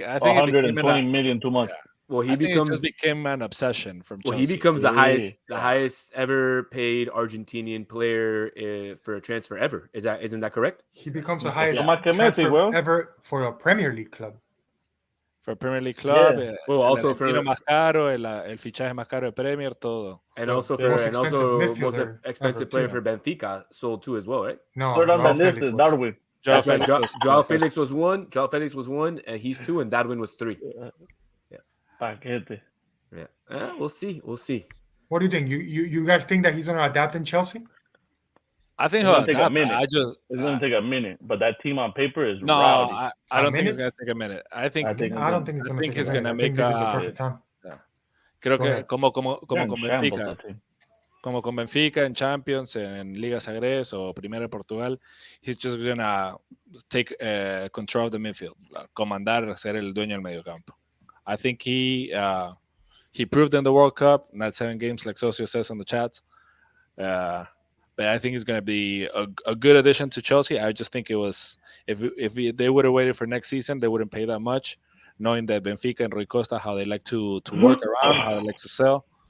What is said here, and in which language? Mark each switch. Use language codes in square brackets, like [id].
[en] 120 million too much. Yeah. Well, it just became an obsession from Chelsea. Well, he becomes the highest ever paid Argentinian player for a transfer ever. Isn't that correct? He becomes the highest transfer ever for a Premier League club. For a Premier League club. Yeah. Well, also for [es] más caro, el fichaje más caro de Premier, todo. [en] And also most expensive player for Benfica sold too as well, right? No, Darwin. Joao Felix was one. Joao Felix was one, and he's two, and Darwin was three. [es] Paquete. [en] Yeah. We'll see. What do you think? You guys think that he's going to adapt in Chelsea? I think it's going to take a minute. It's going to take a minute, but that team on paper is rowdy. I don't think it's going to take a minute. I don't think it's going to take a minute. I think this is the perfect time. [es] Creo que como con Benfica. Como con Benfica en Champions, en Liga Sagres o Primera de Portugal, [en] he's just going to take control of the midfield. [es] Comandar, ser el dueño del medio campo. [en] I think he proved in the World Cup, not 7 games like Socio says in the chats. But I think he's going to be a good addition to Chelsea. I just think it was if they would have waited for next season, they wouldn't pay that much, knowing that Benfica and Rui Costa, how they like to work around, how they like to sell.